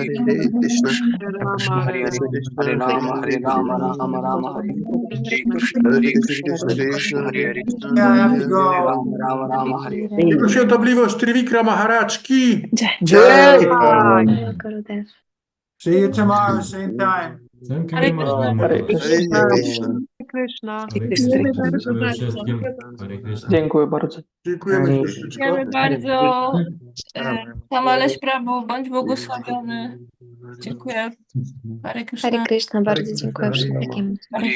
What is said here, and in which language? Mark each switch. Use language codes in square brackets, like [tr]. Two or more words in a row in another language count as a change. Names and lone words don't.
[sa] Hare Hare, Hare Krishna, Krishna, Hare Hare. Krishna Krishna, Hare Hare Rama, Hare, Hare Rama, Rama Rama, Hare Hare Krishna, Hare Hare Krishna, Krishna, Krishna Krishna Krishna, Hare Hare Hare. Krishna, [en] Yeah, I [sa] Hare [en] have to [sa] Hare, Hare [en] go. [sa] Rama, Rama Rama, Hare. [pl] Jego świętobliwość Trivikrama Maharaj ki. [sa] Jai. Jai. [en] See you tomorrow, same time. Thank you very much, Guru [sa] Hare [en] Maharaj. [sa] Krishna. Hare Krishna. Krishna. Hare Krishna. [pl] Dziękuję wszystkim. Hare Krishna. Dziękuję bardzo. Dziękujemy siostryczko. Dziękujemy bardzo. [sa] Hare [pl] Kamaleś Prabhu, bądź błogosławiony. Dziękuję. [sa] Hare Hare Krishna. Krishna, [pl] bardzo [sa] Krishna, [pl] dziękuję [sa] Hare Rama. [pl] wszystkim. [sa] Hare